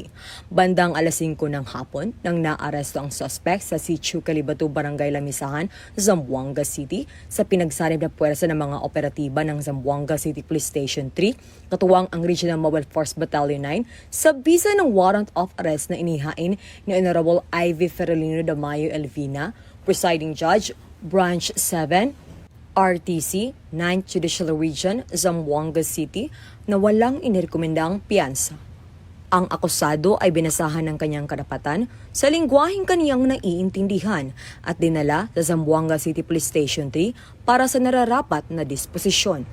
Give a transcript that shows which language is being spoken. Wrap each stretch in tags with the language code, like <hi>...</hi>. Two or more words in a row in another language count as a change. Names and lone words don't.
<tl>Bandang alas 5 ng hapon nang naaresto ang suspect sa Sitio Calibato, Barangay Lamisahan, Zamboanga City sa pinagsanib na puwersa ng mga operatiba ng Zamboanga City Police Station 3, katuwang ang Regional Mobile Force Battalion 9 sa bisa ng</tl> <en>warrant of arrest</en> <tl>na inihain ni Honorable Ivy Ferolino Damayo Elvina, Presiding Judge, Branch 7, RTC, 9th Judicial Region, Zamboanga City, na walang inirekomendang piyansa. Ang akusado ay binasahan ng kanyang karapatan sa lingwaheng kaniyang naiintindihan at dinala sa Zamboanga City Police Station 3 para sa nararapat na disposisyon.</tl>